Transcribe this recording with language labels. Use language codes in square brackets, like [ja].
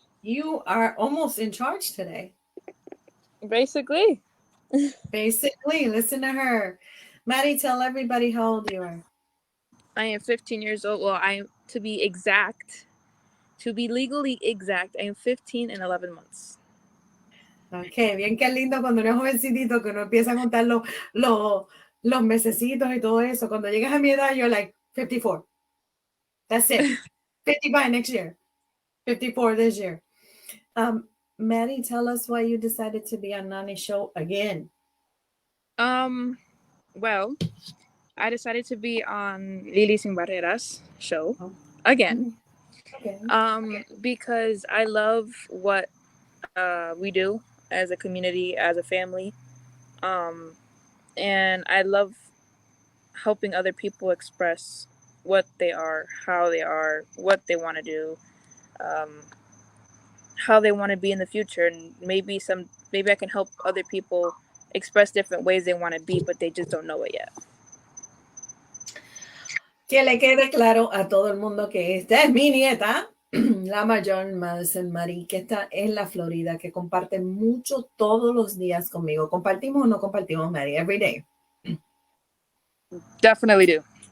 [en] You are almost in charge today. Basically, Basically, listen to her. Maddie, tell everybody how old you are. I am 15 years old. Well, I am to be exact, to be legally exact, I am 15 and 11 months. [es] Ok, bien que lindo cuando uno es jovencito que uno empieza a contar los, los mesecitos y todo eso. Cuando llegas a mi edad, [en] you're like 54. That's it. 55 next year. 54 this year. Maddie, tell us why you decided to be on Nani's show again. Well, I decided to be on Lily Sin Barreras show Oh, again. okay. Because I love what we do as a community, as a family. Um, and I love helping other people express what they are, how they are, what they want to do, um, how they want to be in the future, and maybe I can help other people express different ways they want to be, but they just don't know it yet. [es] Que le quede claro a todo el mundo que esta es mi nieta, la mayor Madison Marie, que está en la Florida, que comparte mucho todos los días conmigo. ¿Compartimos o no compartimos, Maddie? [en] Every day. Definitely do.